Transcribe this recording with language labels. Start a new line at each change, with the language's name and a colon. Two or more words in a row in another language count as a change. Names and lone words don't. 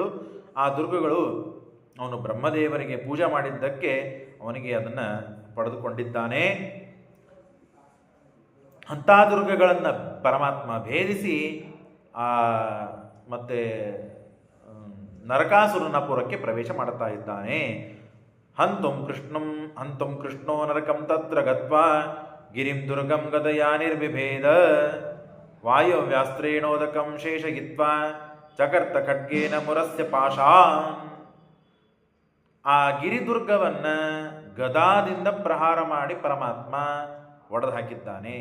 Kannada: ಆ ದುರ್ಗಗಳು ಅವನು ಬ್ರಹ್ಮದೇವರಿಗೆ ಪೂಜೆ ಮಾಡಿದ್ದಕ್ಕೆ ಅವನಿಗೆ ಅದನ್ನು ಪಡೆದುಕೊಂಡಿದ್ದಾನೆ. ಅಂಥ ದುರ್ಗಗಳನ್ನು ಪರಮಾತ್ಮ ಭೇದಿಸಿ ಮತ್ತೆ ನರಕಾಸುರನ ಪುರಕ್ಕೆ ಪ್ರವೇಶ ಮಾಡುತ್ತಾ ಇದ್ದಾನೆ.
Sanskrit: ಹಂತುಂ ಕೃಷ್ಣೋ ನರಕಂ ತತ್ರ ಗತ್ವಾ ಗಿರಿಂ ದುರ್ಗಂ ಗದಯಾ ನಿರ್ವಿಭೇದ ವಾಯುವ್ಯಾಸ್ತ್ರೇಣೋದಕಂ ಶೇಷಗಿತ್ವಾ ಚಕರ್ತ ಖಡ್ಗೇನ ಮುರಸ್ಯ ಪಾಶಾನ್.
Kannada: ಆ ಗಿರಿದುರ್ಗವನ್ನು ಗದಾದಿಂದ ಪ್ರಹಾರ ಮಾಡಿ ಪರಮಾತ್ಮ ಒಡೆದು ಹಾಕಿದ್ದಾನೆ.